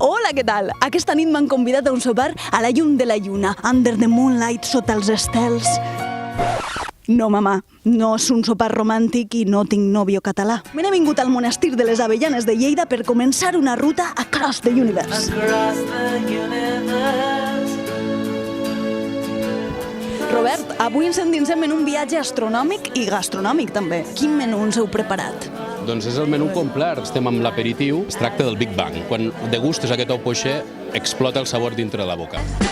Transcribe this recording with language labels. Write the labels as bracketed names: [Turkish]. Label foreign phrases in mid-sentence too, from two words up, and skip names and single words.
[Catalan] Hola, què tal? Aquesta nit m'han convidat a un sopar a la llum de la lluna, [English] under the moonlight, [Catalan] sota els estels. No, mama, no és un sopar romàntic i no tinc nòvio català. Me n'he vingut al monestir de les Avellanes de Lleida per començar una ruta [English] across the universe. [Catalan] Robert, avui ens endinsem en un viatge astronòmic i gastronòmic també. Quin menú ens heu preparat? Doncs és el menú complet. Estem amb l'aperitiu. Es tracta del Big Bang. Quan degustes aquest ou poché, explota el sabor dintre de la boca.